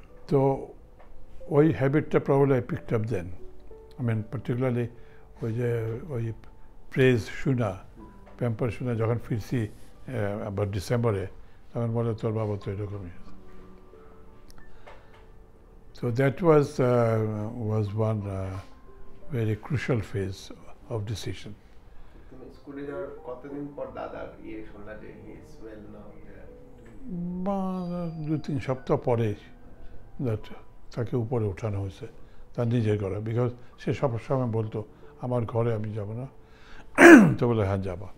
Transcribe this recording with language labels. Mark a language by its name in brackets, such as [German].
[Bangla] তো ওই হ্যাবিটটা [English] Probably I picked up then. I mean particularly [Bangla] ওই যে ওই প্রেজ শোনা, প্যাম্পার শোনা যখন ফিরছি আবার ডিসেম্বরে, তখন বলে তোর বাবা তো এরকমই। [English] So that was one very crucial phase of decision. [Bangla] তুমি স্কুলে যাওয়ার কতদিন পর দাদার শুনলা যে [English] He is well now? [Bangla] 2-3 সপ্তাহ পরে তাকে উপরে ওঠানো হয়েছে তার নিজের ঘরে, বিকজ সে সবসময় বলতো আমার ঘরে আমি যাব না। তো বলে হ্যাঁ যাবা।